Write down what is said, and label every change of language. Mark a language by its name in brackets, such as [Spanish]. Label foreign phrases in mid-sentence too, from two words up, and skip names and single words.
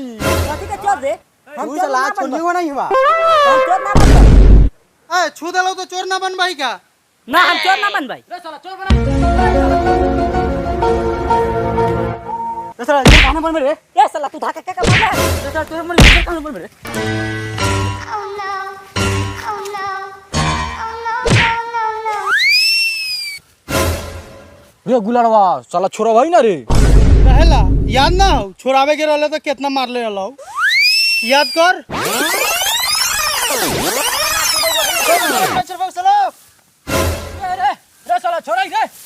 [Maithili] कथि के चोर रे? हम चोर ना छोड़ी हो नहीं हुआ। हम चोर ना बनबै। ए छू देलो तो चोर ना बनबाई का? ना हम चोर ना बनबै। रे साला चोर बना। रे साला चोर कहां बनबै रे? ए साला तू धाका के मार रे। रे साला चोर मन कहां बनबै रे? [English] Oh no. Oh no. Oh no, no, no, no. [Maithili] रे गुलरवा साला छोरा भाई ना रे कहेला याद ना हो छोरावे के रहले तो कितना मार ले रहलो याद कर। रे साला छोरा रे